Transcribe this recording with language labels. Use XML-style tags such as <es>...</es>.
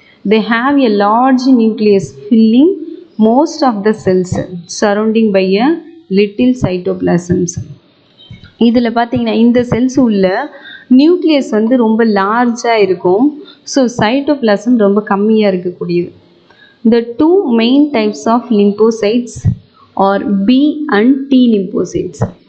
<en>They have a large nucleus filling most of the cells surrounding by a little cytoplasms.</en> <ta>இதில் பார்த்தீங்கன்னா இந்த cells உள்ள nucleus வந்து ரொம்ப லார்ஜாக இருக்கும். ஸோ சைட்டோபிளாசம் ரொம்ப கம்மியாக இருக்கக்கூடியது.</ta> <en>The two main types of lymphocytes are B and T lymphocytes.</en>